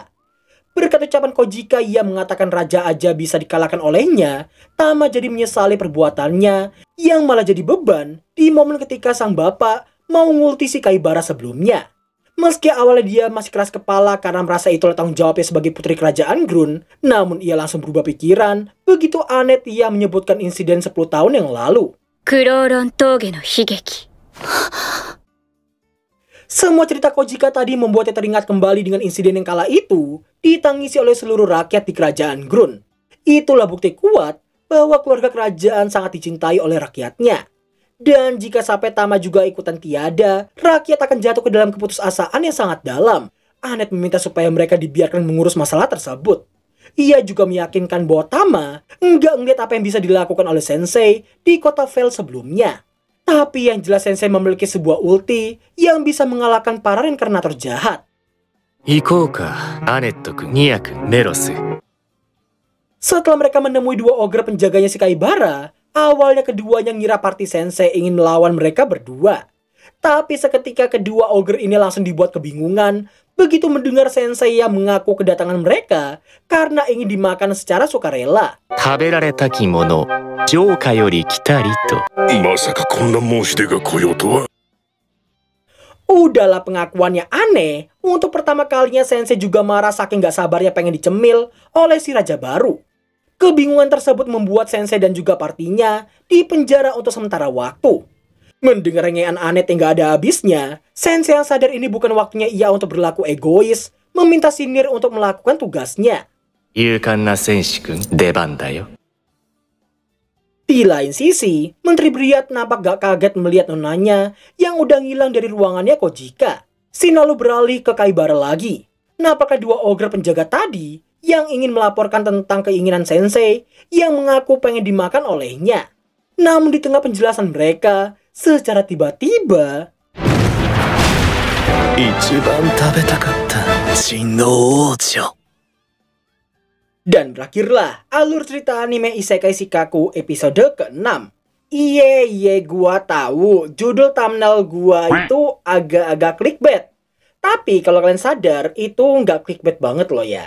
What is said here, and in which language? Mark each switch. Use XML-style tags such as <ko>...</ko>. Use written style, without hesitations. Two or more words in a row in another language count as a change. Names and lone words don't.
<id>Berkat ucapan Kojika yang mengatakan raja aja bisa dikalahkan olehnya, Tama jadi menyesali perbuatannya yang malah jadi beban di momen ketika sang bapak mau ngulti si Kaibara sebelumnya. Meski awalnya dia masih keras kepala karena merasa itulah tanggung jawabnya sebagai putri kerajaan Grun, namun ia langsung berubah pikiran begitu Anet ia menyebutkan insiden 10 tahun yang lalu.</id> <ja>クローロン峠の悲劇</ja> <id>Semua cerita Kojika tadi membuatnya teringat kembali dengan insiden yang kala itu ditangisi oleh seluruh rakyat di kerajaan Grun. Itulah bukti kuat bahwa keluarga kerajaan sangat dicintai oleh rakyatnya. Dan jika sampai Tama juga ikutan tiada, rakyat akan jatuh ke dalam keputusasaan yang sangat dalam. Anet meminta supaya mereka dibiarkan mengurus masalah tersebut. Ia juga meyakinkan bahwa Tama enggak ngeliat apa yang bisa dilakukan oleh Sensei di kota Vel sebelumnya. Tapi yang jelas Sensei memiliki sebuah ulti yang bisa mengalahkan para reinkarnator jahat.</id> <ja>行こうか、アネット君、ニア君、メロス。</ja> <id>Setelah mereka menemui dua ogre penjaganya si Kaibara, awalnya keduanya ngira party Sensei ingin melawan mereka berdua. Tapi seketika kedua ogre ini langsung dibuat kebingungan begitu mendengar Sensei yang mengaku kedatangan mereka karena ingin dimakan secara sukarela.</id> <ja>食べられたきもの、城下より来たりと。まさかこんな申し出が来ようとは。</ja> <id>Udahlah pengakuannya aneh, untuk pertama kalinya Sensei juga marah saking gak sabarnya pengen dicemil oleh si raja baru. Kebingungan tersebut membuat Sensei dan juga partinya dipenjara untuk sementara waktu. Mendengar rengean Anet yang gak ada habisnya, Sensei yang sadar ini bukan waktunya ia untuk berlaku egois, meminta Sinir untuk melakukan tugasnya.</id> <ja>勇敢な戦士君、出番だよ。</ja> <id>Di lain sisi, Menteri Briard nampak gak kaget melihat nonanya yang udah ngilang dari ruangannya Kojika. Sin lalu beralih ke Kaibara lagi. Nampaknya dua ogre penjaga tadi yang ingin melaporkan tentang keinginan Sensei yang mengaku pengen dimakan olehnya. Namun di tengah penjelasan mereka, secara tiba-tiba</id> <ja>一番食べたかった真の王女。</ja> <id>dan berakhirlah alur cerita anime Isekai Shikaku episode ke-6. Iye, gua tahu judul thumbnail gua itu agak-agak clickbait. Tapi kalau kalian sadar, itu nggak clickbait banget loh ya.</id>